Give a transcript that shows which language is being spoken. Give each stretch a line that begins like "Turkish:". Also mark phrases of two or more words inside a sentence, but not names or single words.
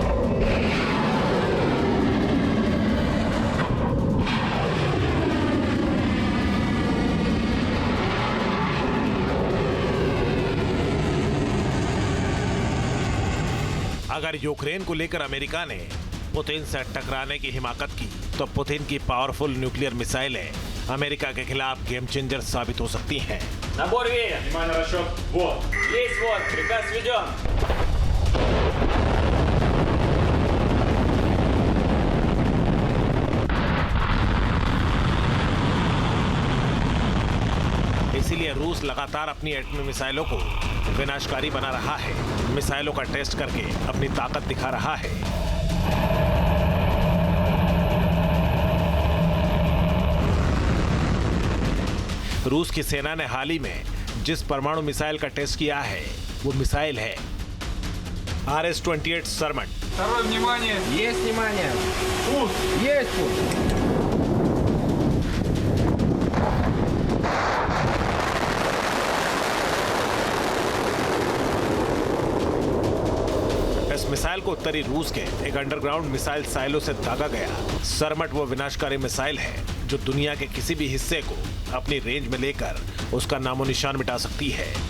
Hindi: अगर यूक्रेन को लेकर अमेरिका ने पुतिन से टकराने की हिमाकत की तो पुतिन की
English: powerful nuclear
Hindi: मिसाइलें अमेरिका के खिलाफ
English: game changer
Hindi: साबित हो सकती हैं।
Russian: Набор веер. Внимание, расчет. Вот. Есть вот. Приказ введен.
Hindi: इसीलिए रूस लगातार अपनी एटमी मिसाइलों को विनाशकारी बना रहा है। मिसाइलों का टेस्ट करके अपनी ताकत दिखा रहा है। रूस की सेना ने हाल ही में जिस परमाणु मिसाइल का टेस्ट किया है वो मिसाइल है RS-28 सरमट।
Russian: Второе внимание. Есть внимание! Пуск. Есть пуск!
Hindi: इस मिसाइल को उत्तरी रूस के एक
English: underground missile silo
Hindi: से दागा गया। सरमट वो विनाशकारी मिसाइल है जो दुनिया के किसी भी हिस्से को अपनी रेंज में लेकर उसका नामो निशान मिटा सकती है।